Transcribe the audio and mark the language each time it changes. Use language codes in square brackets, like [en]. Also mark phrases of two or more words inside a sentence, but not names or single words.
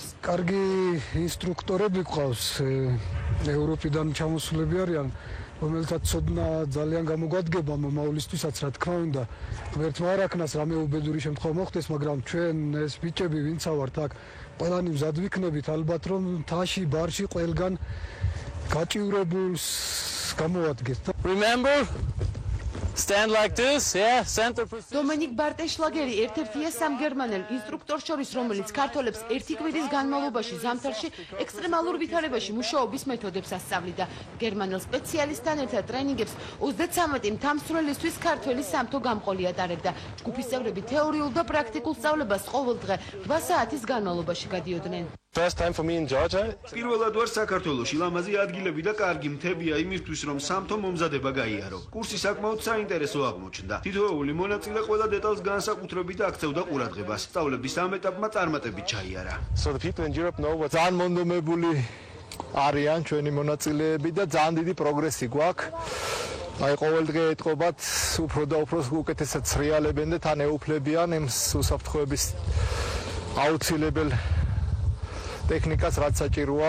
[ka] კარგი ინსტრუქტორები ყავს, ევროპიდან ჩამოსულები არიან, რომელთაც ცოდნა ძალიან გამოგვადგება მომავლისთვისაც, რა თქმა უნდა. ღმერთმა არ აქნას რამე უბედური შემთხვევა მოხდეს, მაგრამ ჩვენ ეს ბიჭები ვინცა ვართ აქ, ყველანი მზად ვიქნებით, ალბათ რომ მთაში, ბარში ყველგან გაჭივრებულს გამოვადგეთ. [en] Remember, stand like this, yeah, center position. [ka] დომენიკ ბარტენშლაგერი ერთ-ერთია სამგერმანელ ინსტრუქტორს შორის, რომელიც ქართველებს ერთი კვირის განმავლობაში ზამთარში ექსტრემალურ ვითარებაში მუშაობის მეთოდებს ასწავლიდა. გერმანელ სპეციალისტთან ერთად ტრენინგებს 33 მთავრსურელისთვის ქართველი სამთო გამყოლი ატარებდა. ჯგუფის წევრები თეორიულ და პრაქტიკულ სწავლებას ყოველდღე 8 საათის განმავლობაში გადიოდნენ. [en] First time for me in Georgia. [ka] პირველად ვარ საქართველოში, ლამაზი ადგილები და კარგი მთებია იმისთვის, რომ სამთო მომზადება გაიარო. კურსი საკმაოდ საინტერესო აღმოჩნდა. თითოეული მონაწილე ყველა დეტალს განსაკუთრებით აქცევდა ყურადღებას. სწავლების ამ ეტაპმა წარმატებით ჩაიარა. [en] So the people in Europe know what. [ka] ძალიან მონდომებული არიან ჩვენი მონაწილეები და ძალიან დიდი პროგრესი გვაქვს. აი ყოველდღე ეთყობათ უფრო და უფრო უკეთესად რეალებენ და თან ეუფლებიან იმ უსაფრთხოების აუცილებელ ტექნიკას, რაც საჭიროა.